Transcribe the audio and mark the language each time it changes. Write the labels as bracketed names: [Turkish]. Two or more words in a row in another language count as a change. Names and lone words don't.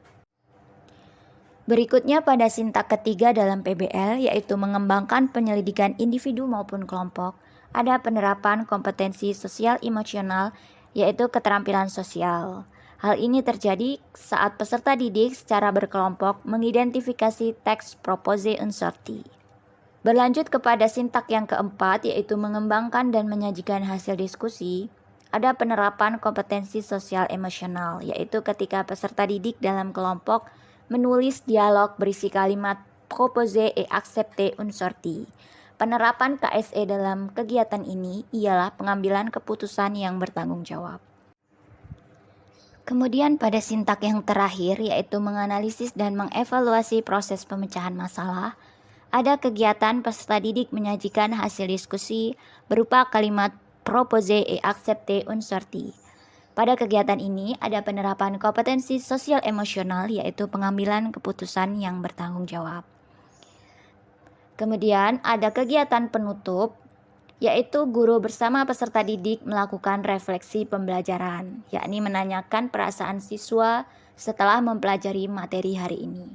[Indonesian] Berikutnya pada sintak ketiga dalam PBL yaitu mengembangkan penyelidikan individu maupun kelompok, ada penerapan kompetensi sosial emosional yaitu keterampilan sosial. Hal ini terjadi saat peserta didik secara berkelompok mengidentifikasi teks [French] proposer une sortie. [Indonesian] Berlanjut kepada sintak yang keempat yaitu mengembangkan dan menyajikan hasil diskusi, ada penerapan kompetensi sosial emosional yaitu ketika peserta didik dalam kelompok menulis dialog berisi kalimat [French] proposer et accepter une sortie. [Indonesian] Penerapan KSE dalam kegiatan ini ialah pengambilan keputusan yang bertanggung jawab. Kemudian pada sintak yang terakhir yaitu menganalisis dan mengevaluasi proses pemecahan masalah, ada kegiatan peserta didik menyajikan hasil diskusi berupa kalimat [French] proposer et accepter une sortie. [Indonesian] Pada kegiatan ini ada penerapan kompetensi sosial emosional yaitu pengambilan keputusan yang bertanggung jawab. Kemudian ada kegiatan penutup yaitu guru bersama peserta didik melakukan refleksi pembelajaran, yakni menanyakan perasaan siswa setelah mempelajari materi hari ini.